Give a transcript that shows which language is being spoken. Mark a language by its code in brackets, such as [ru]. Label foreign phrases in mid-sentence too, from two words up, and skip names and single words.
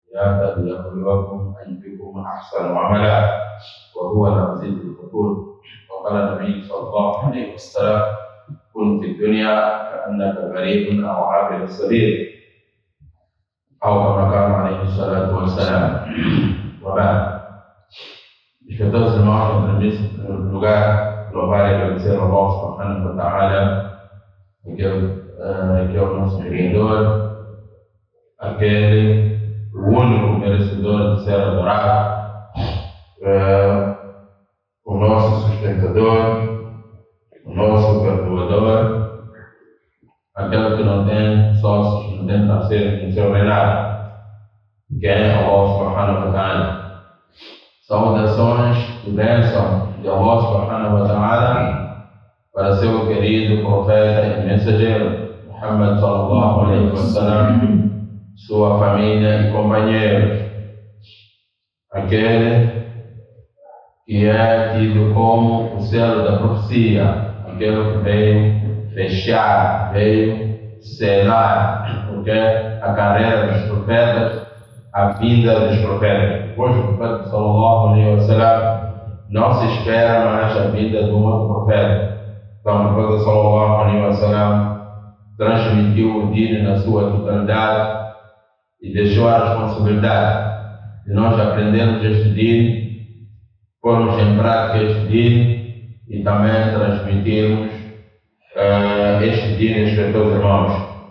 [ar] الحياة ليبلوكم أيكم أحسن عملا وهو العزيز الغفور. وقال النبي صلى الله عليه وسلم: كن في الدنيا كأنك غريب أو عابر السبيل، أو كما قال عليه الصلاة والسلام. وبعد, [pt] meus irmãos, em primeiro lugar, louvar e agradecer ao Allah [ar] سبحانه وتعالى, [pt] que é o nosso Criador, aquele, o único merecedor de ser adorado, o nosso sustentador, o nosso perdoador, aquele que não tem sócios, não tem parceiros no seu reinado, que é Allah [ar] سبحانه وتعالى. [pt] Saudações e bênção de Allah [ar] سبحانه وتعالى [pt] para seu querido profeta e mensageiro Muhammad [ar] صلى الله عليه وسلم, [pt] sua família e companheiros, aquele que é tido como o selo da profecia, aquele que veio fechar, veio selar, porque a carreira dos profetas, a vinda dos profetas. Depois do profeta [ar] صلى الله عليه وسلم, [pt] não se espera mais a vinda de um outro profeta. Então o profeta [ar] صلى الله عليه وسلم [pt] transmitiu o dino na sua totalidade e deixou a responsabilidade de nós aprendermos este dino, pormos em prática este dino e também transmitirmos este dino aos teus irmãos.